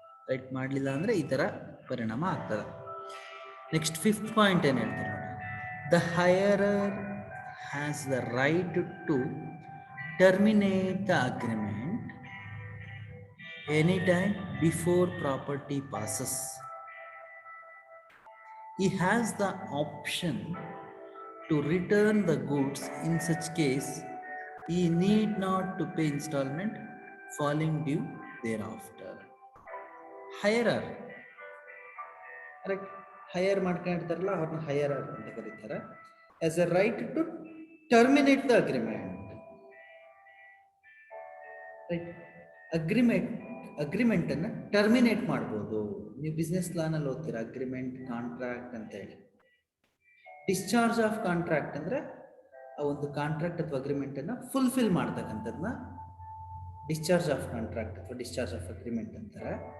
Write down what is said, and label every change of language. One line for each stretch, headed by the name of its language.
Kannada: Right, ಮಾಡಲಿಲ್ಲ ಅಂದರೆ ಈ ಥರ ಪರಿಣಾಮ ಆಗ್ತದೆ. ನೆಕ್ಸ್ಟ್ ಫಿಫ್ತ್ ಪಾಯಿಂಟ್ ಏನು ಹೇಳ್ತಾರೆ ನೋಡಿ.
English: The hirer has the right to terminate the agreement any time before property passes. He has the option to return the goods. In such case, he need not to pay installment falling due thereafter. Hirer correct.
Kannada: Higher ಮಾಡ್ಕೊಂಡಿರ್ತಾರಲ್ಲ ಅವ್ರನ್ನ higher ಅಂತ ಕರೀತಾರೆ.
English: As a right to terminate the agreement.
Kannada: Right. Agreement ಅನ್ನ terminate ಮಾಡ್ಬೋದು. ನೀವು business ಲಾನಲ್ಲಿ ಓದ್ತೀರಾ agreement, contract ಅಂತ ಹೇಳಿ. Discharge of contract ಅಂದ್ರೆ ಆ ಒಂದು ಕಾಂಟ್ರಾಕ್ಟ್ ಅಥವಾ ಅಗ್ರಿಮೆಂಟ್ ಅನ್ನ ಫುಲ್ಫಿಲ್ ಮಾಡ್ತಕ್ಕಂಥದ್ನ ಡಿಸ್ಚಾರ್ಜ್ ಆಫ್ ಕಾಂಟ್ರಾಕ್ಟ್ ಅಥವಾ ಡಿಸ್ಚಾರ್ಜ್ ಆಫ್ ಅಗ್ರಿಮೆಂಟ್ ಅಂತಾರೆ.